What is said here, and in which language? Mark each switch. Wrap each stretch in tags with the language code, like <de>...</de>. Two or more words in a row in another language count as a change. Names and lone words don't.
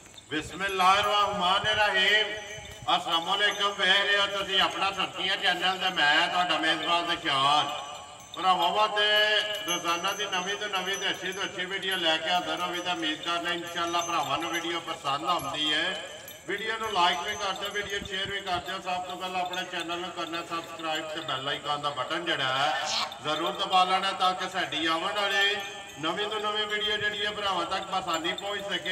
<ar>بسم الله الرحمن الرحيم السلام عليكم</ar> <pa>ਵੇਖ ਰਹੇ ਹੋ ਤੁਸੀਂ ਆਪਣਾ ਸਬਜ਼ੀਆਂ ਚੈਨਲ ਤੇ ਮੈਂ ਤੁਹਾਡਾ ਮੇਜ਼ਬਾਨ ਤੇ ਸ਼ਾਨ ਭਰਾਵਾਂ ਤੇ ਰੋਜ਼ਾਨਾ ਕੀ ਨਵੀਂ ਤੋ ਨਵੀਂ ਤੇ ਅੱਛੀ ਵੀਡੀਓ ਲੈਕੇ ਹਾਜ਼ਰ ਹੋ ਭੀ ਤੋ ਉਮੀਦ ਕਰਨਾ ਇੰਸ਼ਾਅੱਲਾਹ ਭਰਾਵਾਂ ਨੂੰ ਵੀਡੀਓ ਪਸੰਦ ਆਤੀ ਹੈ। ਵੀਡੀਓ ਨੂੰ ਲਾਈਕ ਭੀ ਕਰ ਦੋ, ਵੀਡੀਓ ਸ਼ੇਅਰ ਭੀ ਕਰ ਦੋ। ਸਭ ਤੋ ਪਹਿਲੇ ਅਪਨੇ ਚੈਨਲ ਮੇਂ ਕਰਨਾ ਸਬਸਕ੍ਰਾਈਬ ਤੇ</pa> <en>bell icon</en> <pa>ਕਾ ਬਟਨ ਜਿਹੜਾ ਹੈ ਜ਼ਰੂਰ ਦਬਾ ਲੈਣਾ ਤਾਕਿ ਸਾਡੀ ਆਵਨ ਵਾਲੀ ਨਵੀਂ ਤੋ ਨਵੀਂ ਵੀਡੀਓ ਜੀ ਭਰਾਵਾਂ ਤਕ ਆਸਾਨੀ ਪਹੁੰਚ ਸਕੇ।</pa>